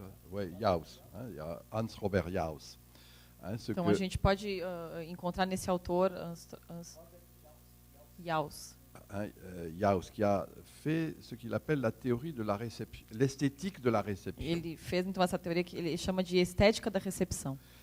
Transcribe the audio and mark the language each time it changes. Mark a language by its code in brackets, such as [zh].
[fr] Ouais, Jauss, hein, il y a Hans Robert Jauss. Hein, [pt] então a gente pode encontrar nesse autor Jauss, [fr] Jauss, qui a fait ce qu'il appelle la théorie de la réception, l'esthétique de la réception, [pt] ele fez então essa teoria que ele chama de estética da recepção,